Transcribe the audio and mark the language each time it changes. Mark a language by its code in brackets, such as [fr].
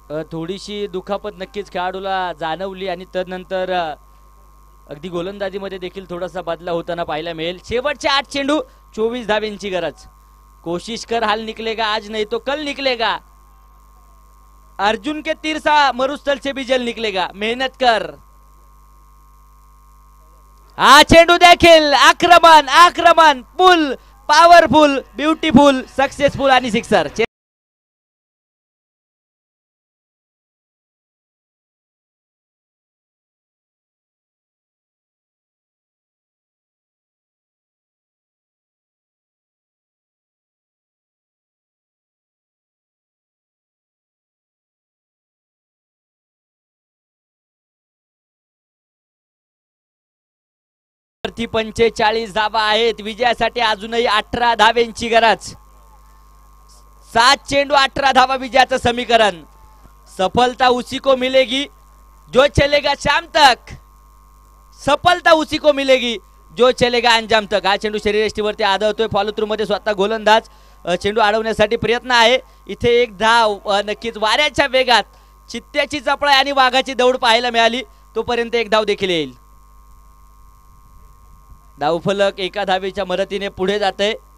[mr] थोडीशी दुखापत नक्कीच खेळाडूला जाणवली आणि तदनंतर अगदी गोलंदाजीमध्ये देखील थोडासा बदलाव होताना पाहायला मिळेल. शेवटचे 8 चेंडू 24 धाव्यांची गरज. [hi] कोशिश कर हाल निकलेगा आज नहीं तो कल निकलेगा. अर्जुन के तीर सा मरुस्थल से भी जल निकलेगा. मेहनत कर. [mr] हा चेंडू देखील आक्रमण आक्रमण [en] full powerful beautiful successful [mr] आणि सिक्सर. वरती 45 धावा आहेत. विजयासाठी अजूनही 18 धाव्यांची गरज. 7 चेंडू 18 धावा विजयाचं समीकरण. [hi] सफलता उसी को मिलेगी जो चलेगा शाम तक. सफलता उसी को मिलेगी जो चलेगा अंजाम तक. [mr] हा चेंडू शरीरयष्टीवरती आदळतोय. फॉलो थ्रू मध्ये स्वतः गोलंदाज चेंडू अडवण्यासाठी प्रयत्न आहे. इथे एक धाव नक्कीच वाऱ्याच्या वेगात चित्त्याची चपळाई आणि वाघाची दौड पाहायला मिळाली. तोपर्यंत एक धाव देखील येईल. धावफलक एका धावेच्या मदतीने पुढे जाते.